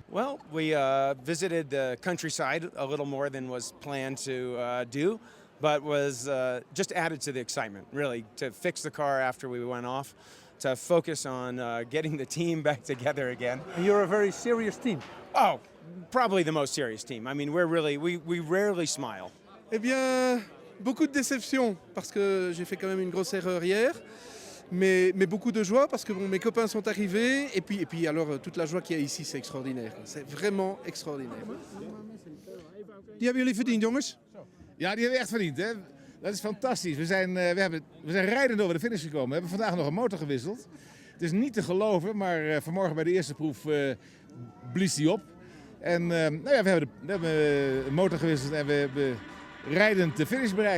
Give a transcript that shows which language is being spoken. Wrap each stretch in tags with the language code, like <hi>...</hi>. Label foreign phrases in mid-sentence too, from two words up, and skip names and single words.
<en>Well, we visited the countryside a little more than was planned to do, but was just added to the excitement, really, to fix the car after we went off, to focus on getting the team back together again. And you're a very serious team. Oh, probably the most serious team. I mean, we rarely smile.</en> <fr>Eh bien, beaucoup de déception parce que j'ai fait quand même une grosse erreur hier. mais beaucoup de joie parce que bon, mes copains sont arrivés et puis alors toute la joie qu'il y a ici, c'est extraordinaire. C'est vraiment extraordinaire.</fr> <nl>Die hebben jullie verdiend, jongens? Ja, die hebben we echt verdiend. Hè? Dat is fantastisch. We zijn rijdend over de finish gekomen. We hebben vandaag nog een motor gewisseld. Het is niet te geloven, maar vanmorgen bij de eerste proef blies die op. En we hebben een motor gewisseld en we hebben rijdend de finish bereikt.</nl>